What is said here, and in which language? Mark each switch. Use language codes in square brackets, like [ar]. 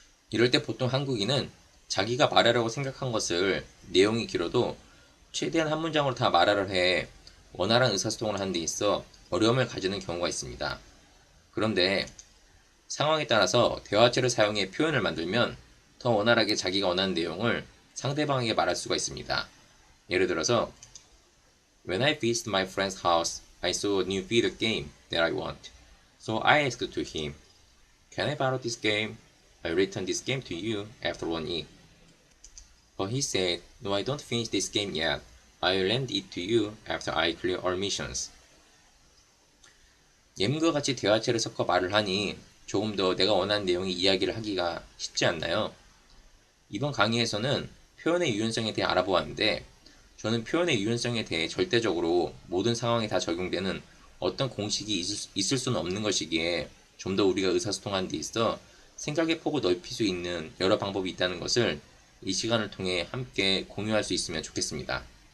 [ko] 이럴 때 보통 한국인은 자기가 말하려고 생각한 것을 내용이 길어도 최대한 한 문장으로 다 말하려 해 원활한 의사소통을 하는 데 있어 어려움을 가지는 경우가 있습니다. 그런데 상황에 따라서 대화체를 사용해 표현을 만들면 더 원활하게 자기가 원하는 내용을 상대방에게 말할 수가 있습니다. 예를 들어서 [en] When I visited my friend's house, I saw a new video game that I want. So I asked to him, "Can I borrow this game? I returned this game to you after 1 week." But he said, "No, I don't finish this game yet. I'll lend it to you after I clear all missions." [ko] 예문과 같이 대화체를 섞어 말을 하니 조금 더 내가 원하는 내용의 이야기를 하기가 쉽지 않나요? 이번 강의에서는 표현의 유연성에 대해 알아보았는데 저는 표현의 유연성에 대해 절대적으로 모든 상황에 다 적용되는 어떤 공식이 있을 수는 없는 것이기에 좀 더 우리가 의사소통하는 데 있어 생각의 폭을 넓힐 수 있는 여러 방법이 있다는 것을 이 시간을 통해 함께 공유할 수 있으면 좋겠습니다.